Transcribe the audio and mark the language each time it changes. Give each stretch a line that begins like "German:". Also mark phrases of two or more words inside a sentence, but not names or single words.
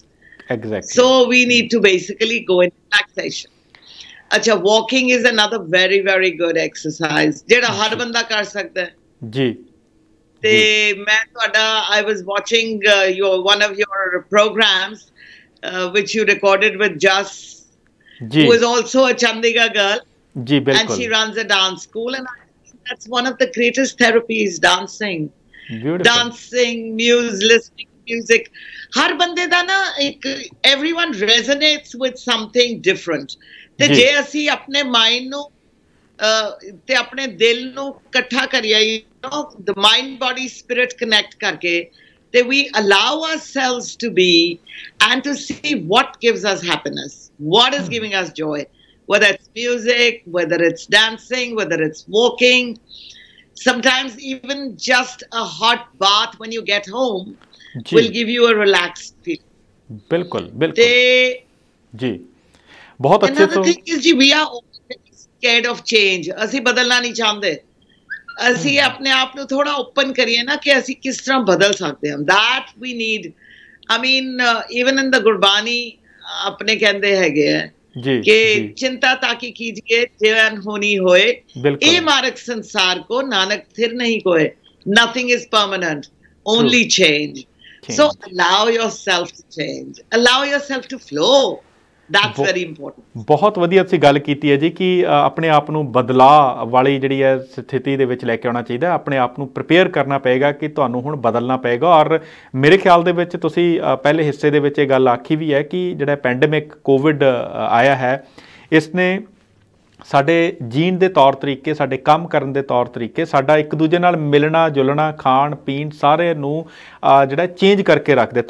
English: Exactly. So we need to basically go in relaxation. Acha, walking is another very, very good exercise.
Punjabi: ਜਿਹੜਾ ਹਰ ਬੰਦਾ ਕਰ ਸਕਦਾ ਹੈ ਜੀ. ਤੇ ਮੈਂ ਤੁਹਾਡਾ
English: I was watching one of your programs which you recorded with Jas, who is also a Chandigarh girl.
Hindi: जी, बिल्कुल.
English: And she runs a dance school, and I think that's one of the greatest therapies, dancing. Beautiful. Dancing, listening to music.
Punjabi: ਹਰ ਬੰਦੇ ਦਾ ਨਾ ਏਕ
English: everyone resonates with something different.
Punjabi: ਤੇ ਜੇ ਅਸੀਂ ਆਪਣੇ ਮਾਈਂਡ ਨੂੰ ਤੇ ਆਪਣੇ ਦਿਲ ਨੂੰ ਇਕੱਠਾ ਕਰੀਏ,
English: the mind body spirit connect
Punjabi: ਕਰਕੇ, ਤੇ
English: we allow ourselves to be and to see what gives us happiness, what is giving us joy, whether it's music, whether it's dancing, whether it's walking, sometimes even just a hot bath when you get home will give you a relaxed feeling.
Hindi: बिल्कुल बिल्कुल जी, बहुत अच्छे.
English: Another thing is जी, we are scared of change.
Punjabi: ਅਸੀਂ ਬਦਲਣਾ ਨਹੀਂ ਚਾਹੁੰਦੇ. ਅਸੀਂ ਆਪਣੇ ਆਪ ਨੂੰ ਥੋੜਾ ਓਪਨ ਕਰੀਏ ਨਾ ਕਿ ਅਸੀਂ ਕਿਸ ਤਰ੍ਹਾਂ ਬਦਲ ਸਕਦੇ ਹਾਂ.
English: that we need. I mean even in the
Punjabi: ਗੁਰਬਾਣੀ ਆਪਣੇ ਕਹਿੰਦੇ ਹੈਗੇ ਆ ਕਿ ਚਿੰਤਾ ਤਾਕੀ ਕੀਜੀਏ ਜੀਵਨ ਹੋਣੀ ਹੋਏ, ਇਹ ਮਾਰਗ ਸੰਸਾਰ ਕੋ ਨਾਨਕ ਥਿਰ ਨਹੀਂ ਕੋਏ.
English: nothing is permanent, only change. So allow yourself to change, allow yourself to flow. That's very important.
Punjabi: ਬਹੁਤ ਵਧੀਆ ਤੁਸੀਂ ਗੱਲ ਕੀਤੀ ਹੈ ਜੀ ਕਿ ਆਪਣੇ ਆਪ ਨੂੰ ਬਦਲਾਅ ਵਾਲੀ ਜਿਹੜੀ ਹੈ ਸਥਿਤੀ ਦੇ ਵਿੱਚ ਲੈ ਕੇ ਆਉਣਾ ਚਾਹੀਦਾ. ਆਪਣੇ ਆਪ ਨੂੰ ਪ੍ਰਿਪੇਅਰ ਕਰਨਾ ਪਏਗਾ ਕਿ ਤੁਹਾਨੂੰ ਹੁਣ ਬਦਲਣਾ ਪਏਗਾ. ਔਰ ਮੇਰੇ ਖਿਆਲ ਦੇ ਵਿੱਚ ਤੁਸੀਂ ਪਹਿਲੇ ਹਿੱਸੇ ਦੇ ਵਿੱਚ ਇਹ ਗੱਲ ਆਖੀ ਵੀ ਹੈ ਕਿ ਜਿਹੜਾ ਪੈਂਡੇਮਿਕ ਕੋਵਿਡ ਆਇਆ ਹੈ, ਇਸ ਨੇ ਸਾਡੇ ਜੀਣ ਦੇ ਤੌਰ ਤਰੀਕੇ, ਸਾਡੇ ਕੰਮ ਕਰਨ ਦੇ ਤੌਰ ਤਰੀਕੇ, ਸਾਡਾ ਇੱਕ ਦੂਜੇ ਨਾਲ ਮਿਲਣਾ ਜੁਲਣਾ, ਖਾਣ ਪੀਣ, ਸਾਰੇ ਨੂੰ ਜਿਹੜਾ ਚੇਂਜ ਕਰਕੇ ਰੱਖ ਦਿੱਤਾ.